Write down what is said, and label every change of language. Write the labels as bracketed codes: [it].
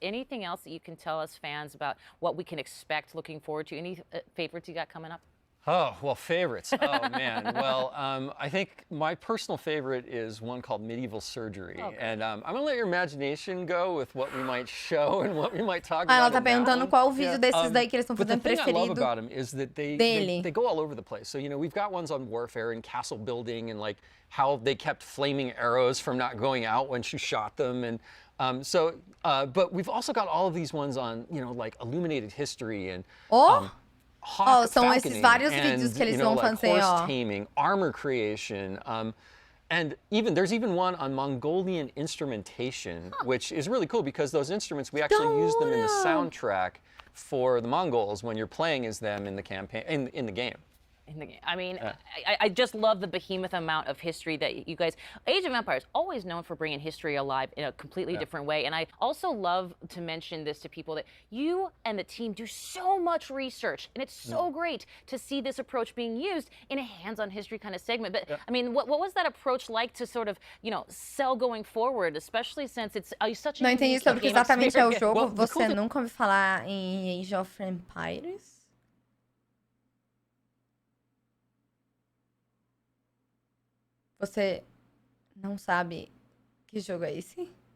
[en] Anything else that you can tell us fans about what we can expect, looking forward to? Any favorites you got coming up? Oh, well, favorites. Oh, man. Well, I think my personal favorite is one called Medieval Surgery. Okay. And I'm going to let your imagination go with what we might show and what we might talk about. [pt] Ela tá perguntando qual vídeo desses daí que eles estão fazendo preferido. [en] But the thing I love about them is that they go all over the place. So, we've got ones on warfare and castle building and like how they kept flaming arrows from not going out when she shot them. And but we've also got all of these ones on, like illuminated history and [pt] são esses vários vídeos que eles vão fazer, [en] horse taming, armor creation, And there's even one on Mongolian instrumentation, which is really cool because those instruments, we actually use them in the soundtrack for the Mongols when you're playing as them in the campaign, in the game. I mean, I just love the behemoth amount of history that you guys... Age of Empires, always known for bringing history alive in a completely different way. And I also love to mention this to people that you and the team do so much research. And it's so great to see this approach being used in a hands-on history kind of segment. But, I mean, what was that approach like to sort of, you know, sell going forward, especially since it's such a... [pt] Não entendi sobre o que exatamente é o jogo. Você nunca ouviu falar em Age of Empires? Você não sabe que jogo é esse?